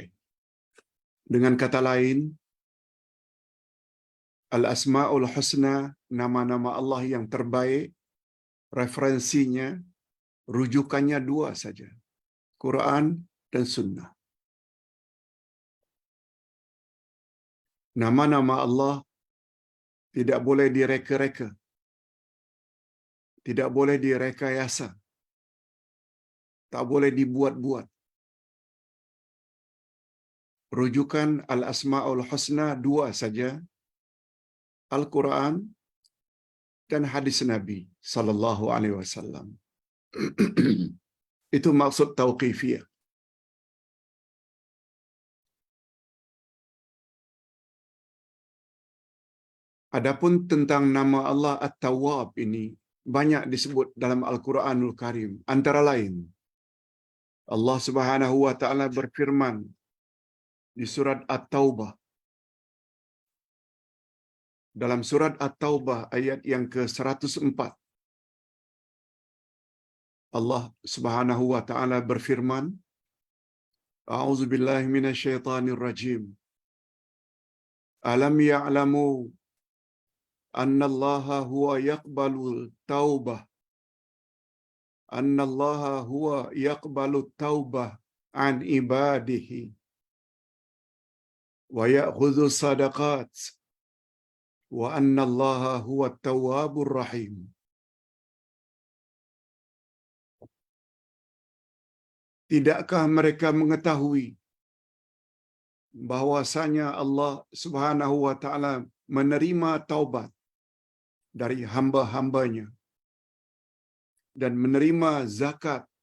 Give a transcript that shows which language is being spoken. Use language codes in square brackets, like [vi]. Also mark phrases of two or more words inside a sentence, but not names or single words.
[ms] Dengan kata lain, [ar] الأسماء الحسنى, [ms] nama-nama Allah yang terbaik, referensinya, rujukannya dua saja, Quran dan Sunnah. Nama-nama Allah tidak boleh direka-reka, tidak boleh direkayasa, tak boleh dibuat-buat. Rujukan [ar] الأسماء الحسنى [ms] dua saja, Al-Quran dan hadis Nabi [ar] صلى الله عليه وسلم. [ms] Itu maksud tauqifiyah. Adapun tentang nama Allah At-Tawwab ini banyak disebut dalam [ar] القرآن الكريم. [ms] Antara lain, [ar] الله سبحانه وتعالى [ms] berfirman di surat At-Taubah. Dalam surat At-Taubah ayat yang ke-104. [ar] الله سبحانه وتعالى [ms] berfirman, [ar] أعوذ بالله من الشيطان الرجيم. ألم يعلم أن الله هو يقبل التوبة. أن الله هو يقبل التوبة عن عباده ويأخذ الصدقات وأن الله هو التواب الرحيم. [ms] Tidakkah mereka mengetahui bahwasanya [ar] الله سبحانه وتعالى [ms] menerima taubat dari hamba-hambanya dan menerima zakat?